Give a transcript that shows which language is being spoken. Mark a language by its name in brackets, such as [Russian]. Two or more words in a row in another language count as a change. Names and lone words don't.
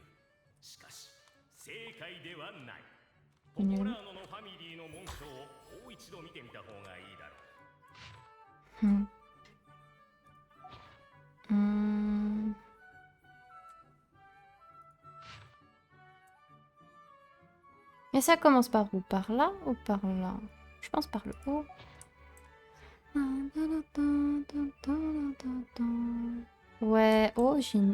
[Japanese] しかし正解ではない。ポポラーノのファミリーの紋章をもう一度見てみた方がいいだろう。 [French] Et ça commence par où? Par là ou par là? Je pense par le haut. Ouais, oh, j'ai une...